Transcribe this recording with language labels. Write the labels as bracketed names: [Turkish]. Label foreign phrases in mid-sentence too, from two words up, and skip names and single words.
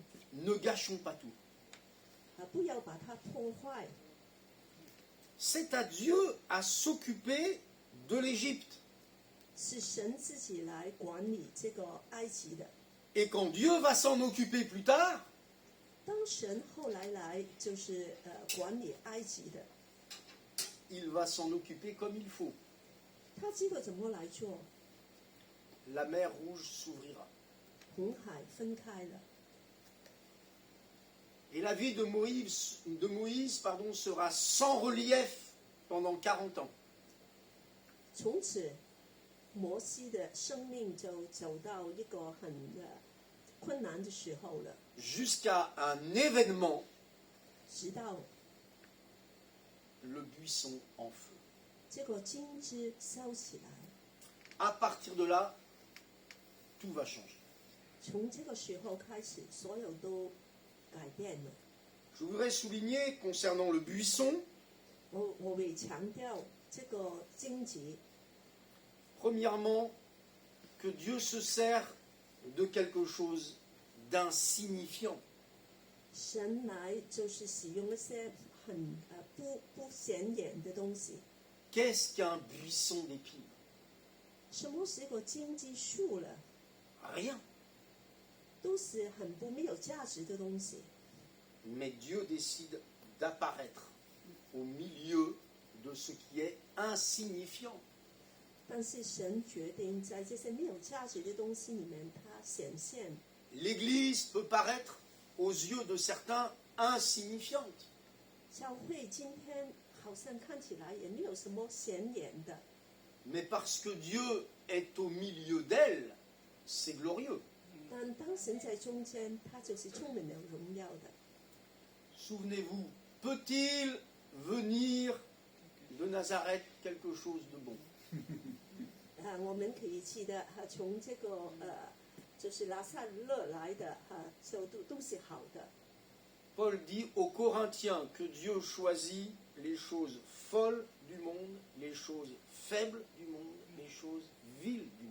[French] Ne gâchons pas tout. [Chinese] 不要把它破坏。 [French] C'est à Dieu à s'occuper de l'Égypte. [Chinese] 是神自己来管理这个埃及的。 [French] Et quand Dieu va s'en occuper plus tard, [Chinese] 当神后来就是管理埃及的， [French] il va s'en occuper comme il faut. [Chinese] 他知道怎么来做。 [French] La mer Rouge s'ouvrira. [Chinese] 红海分开了， [French] Et la vie de Moïse, sera sans relief pendant 40 ans. [Chinese] 从此摩西的生命就走到一个很困难的时候了。 [French] Jusqu'à un événement, [Chinese] 直到 [French] le buisson en feu. [Chinese] 这个金枝烧起来， [French] À partir de là, tout va changer. [Chinese] 从这个时候开始，所有都改变了。 [French] Je voudrais souligner concernant le buisson, [Chinese] 我会强调这个荆棘， [French] premièrement, que Dieu se sert de quelque chose d'insignifiant. [Chinese] 神来就是使用一些很不显眼的东西。 [French] Qu'est-ce qu'un buisson d'épines? [Chinese] 什么是个荆棘树了？ [French] Rien. [Chinese] 都是很没有价值的东西。 [French] Mais Dieu décide d'apparaître au milieu de ce qui est insignifiant. [Chinese] 但是神决定在这些没有价值的东西里面，它显现。 [French] L'Église peut paraître aux yeux de certains insignifiante. [Chinese] 教会今天好像看起来也没有什么显眼的， [French] Mais parce que Dieu est au milieu d'elle, c'est glorieux. [Chinese] 但当神在中间，它就是充满了荣耀的。 [French] Souvenez-vous, peut-il venir de Nazareth quelque chose de bon? [Chinese] 我们可以记得从这个就是拿撒勒来的都是好的。 [French] Paul dit aux Corinthiens que Dieu choisit les choses folles du monde, les choses faibles du monde, les choses viles du monde.